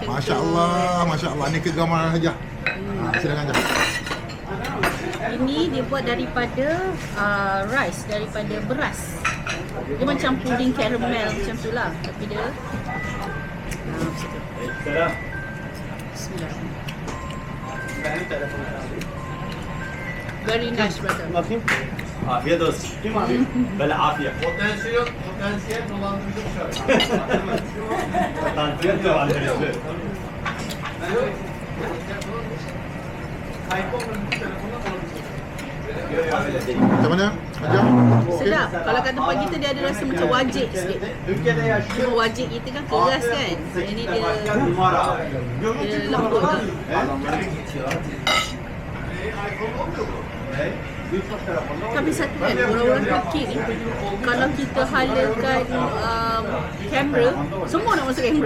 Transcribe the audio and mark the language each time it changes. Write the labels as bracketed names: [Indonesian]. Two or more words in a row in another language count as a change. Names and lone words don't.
[Malay] Masya Allah. Ni kegemaran saja. Silakan je. Ini dia buat daripada rice, daripada beras. Dia macam puding caramel macam tu lah. Tapi dia Bismillah. [English] Very nice brother. [Turkish] Afiyet olsun. Böyle afiyet. Potansiyel dolandırıcı bir şey. Potansiyel dolandırıcı. [Malay] Macam mana? Ajar? Sedap. Kalau kat tempat kita dia ada rasa macam wajik sikit. [Turkish] Ülkede yaşıyor. [Malay] Cuma wajik kita kan keras kan. Ini dia [Turkish] Numara. [Malay] lembut tu. Tapi satu kan, orang-orang Turki ni, kalau kita halakan kamera, semua nak masuk kamera.